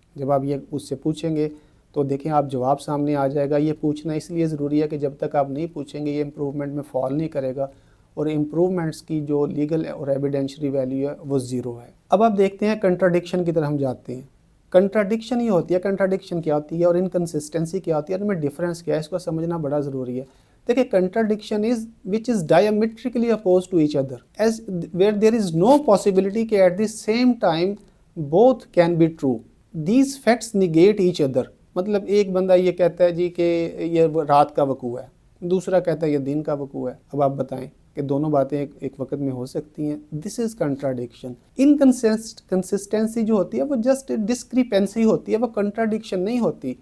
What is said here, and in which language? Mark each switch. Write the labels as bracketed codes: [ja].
[ur] جب آپ یہ اس سے پوچھیں گے تو دیکھیں آپ جواب سامنے آ جائے گا. یہ پوچھنا اس لیے ضروری ہے کہ جب تک آپ نہیں پوچھیں گے یہ امپروومنٹ میں فال نہیں کرے گا، اور امپروومنٹس کی جو لیگل اور ایویڈینشری ویلیو ہے وہ زیرو ہے. اب آپ دیکھتے ہیں کنٹراڈکشن کی طرف ہم جاتے ہیں. کنٹراڈکشن یہ ہوتی ہے، کنٹراڈکشن کیا ہوتی ہے اور انکنسسٹنسی کیا ہوتی ہے، ان میں ڈفرینس کیا ہے، اس کو سمجھنا بڑا ضروری ہے. [en] دیکھیں contradiction is which is diametrically oppose to each other as where there is no possibility [ur] کہ [en] At the same time both can be true. These facts negate each other. [ur] مطلب ایک بندہ یہ کہتا ہے جی کہ یہ رات کا وقوع ہے، دوسرا کہتا ہے یہ دن کا وقوع ہے. اب آپ بتائیں کہ دونوں باتیں ایک وقت میں ہو سکتی ہیں. [en] This is contradiction. [ur] انکنسسٹنسی جو ہوتی ہے وہ جسٹ ڈسکریپنسی ہوتی ہے، وہ کنٹراڈکشن نہیں ہوتی.